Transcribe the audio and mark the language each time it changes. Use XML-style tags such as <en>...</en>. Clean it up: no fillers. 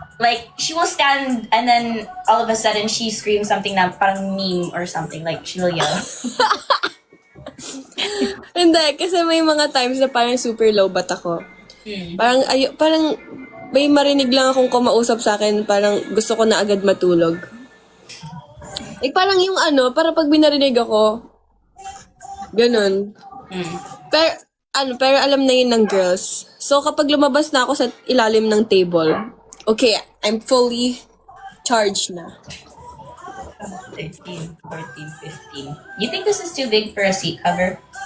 <en>Like, she will stand and then all of a sudden she screams something</en> <tl>na parang</tl> <en>meme or something. Like, she will yell.</en> <tl>Hindi, kasi may mga times na parang super low bat ako. Parang may marinig lang akong kumausap sa akin, parang gusto ko na agad matulog. Parang yung para pag binarinig ako, ganun. Pero alam na yun ng girls. So, kapag lumabas na ako sa ilalim ng table, okay,</tl> <en>I'm fully charged</en> <tl>na.</tl> <en>13, 14, 15. You think this is too big for a seat cover?</en>